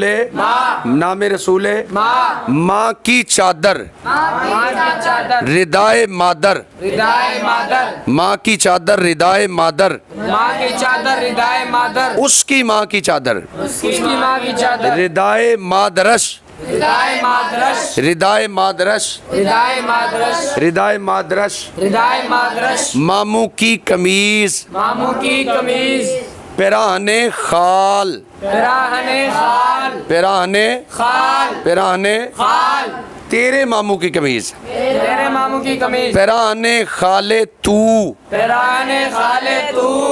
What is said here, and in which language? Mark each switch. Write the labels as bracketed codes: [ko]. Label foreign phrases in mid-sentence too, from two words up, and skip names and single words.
[ur] ماں، نام رسول ماں، ماں کی چادر، ماں کی چادر، [fa] ردائے مادر، ردائے مادر، [ur] ماں کی چادر [fa] ردائے مادر، [ur] ماں کی چادر، [fa] ردائے مادر، [ur] اس کی ماں کی چادر، اس کی ماں کی چادر، [fa] ردائے مادرش، ردائے مادرش، ردائے مادرش، ردائے مادرش، ردائے مادرش، ردائے مادرش، [ur] ماموں کی قمیض، ماموں کی قمیض، [fa] پیراہن خال، پیراہن خال، پیراہن خال، پیراہن خال، [ur] تیرے ماموں کی قمیض، تیرے ماموں کی قمیض، [fa] پیراہن خالے تو، پیراہن خالے تو،